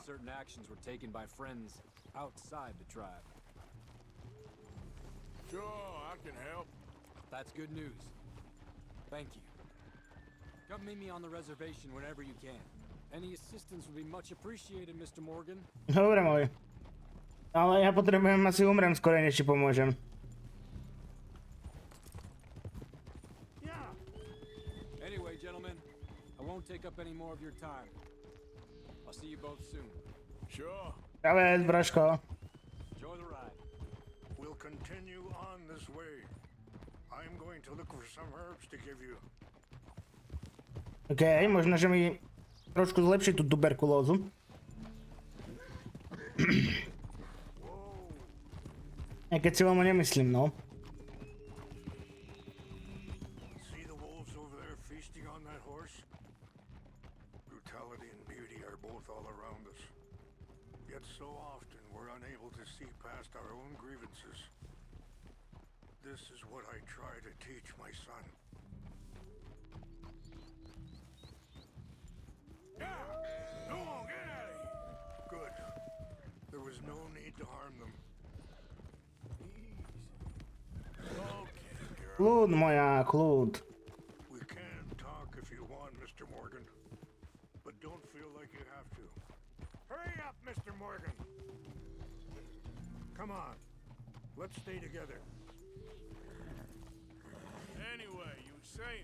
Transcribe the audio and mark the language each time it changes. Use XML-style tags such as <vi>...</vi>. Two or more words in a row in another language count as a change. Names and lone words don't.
<en>if certain actions were taken by friends outside the tribe. Sure, I can help. That's good news. Thank you. Come meet me on the reservation whenever you can. Any assistance would be much appreciated, Mr. Morgan.</en> <sk>Dobre môj. Ale ja potrebujem, asi umrem skorej, než ti pomôžem.</sk> <en>Anyway, gentlemen, I won't take up any more of your time. I'll see you both soon. Sure.</en> <sk>Čavec, Braško.</sk> <en>Enjoy the ride. We'll continue on this way. I'm going to look for some herbs to give you.</en> <sk>OK, možno, že mi trošku zlepší tú tuberkulózu. Aj keď si veľmi nemyslím, no.</sk> <en>See the wolves over there feasting on that horse? Brutality and beauty are both all around us. Yet so often we're unable to see past our own grievances. This is what I try to teach my son. Go on, get out of here. Good. There was no need to harm them.</en> <sk>Kľud, moja, kľud.</sk> <en>We can talk if you want, Mr. Morgan. But don't feel like you have to. Hurry up, Mr. Morgan! Come on. Let's stay together. Anyway, you were saying?</en>